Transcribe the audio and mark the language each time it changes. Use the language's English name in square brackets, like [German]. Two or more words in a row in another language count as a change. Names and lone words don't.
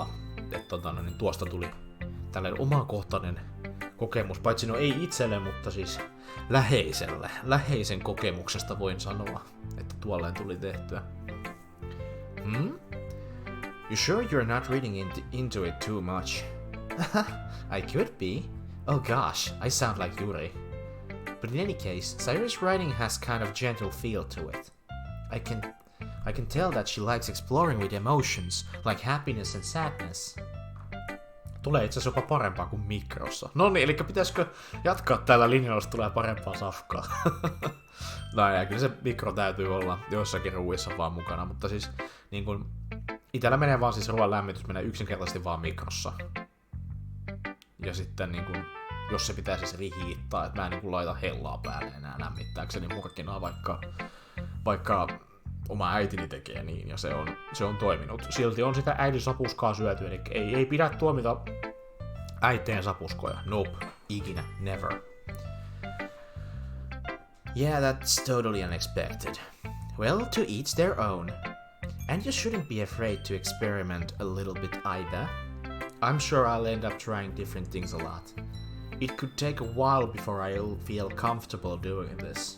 [Finnish] Että niin tuosta tuli tällainen omakohtainen kokemus, paitsi no ei itselle, mutta siis läheisen kokemuksesta voin sanoa, että tuolleen tuli tehtyä. [English] You sure you're not reading into it too much? I could be. Oh gosh, I sound like Yuri. But in any case, Sayori's writing has kind of gentle feel to it. I can tell that she likes exploring with emotions, like happiness and sadness. [Finnish] Tulee itse asiassa jopa parempaa kuin mikrossa. No niin, eli pitäisikö jatkaa tällä linjalla, jos tulee parempaa safkaa? No ja kyllä se mikro täytyy olla joissakin ruuissa vaan mukana, mutta siis niin kun itellä menee vaan siis ruoan lämmitys menee yksinkertaisesti vaan mikrossa. Ja sitten niin kun, jos se pitää siis rihiittaa, että mä en niin kun laita hellaa päälle enää lämmittääkseni murkkinaa, vaikka oma äitini tekee niin, ja se on toiminut. Silti on sitä äidin sapuskaa syöty, eli ei pidä tuomita äiteen sapuskoja. Nope. Ikinä. [English] Never. Yeah, that's totally unexpected. Well, to each their own. And you shouldn't be afraid to experiment a little bit either. I'm sure I'll end up trying different things a lot. It could take a while before I'll feel comfortable doing this.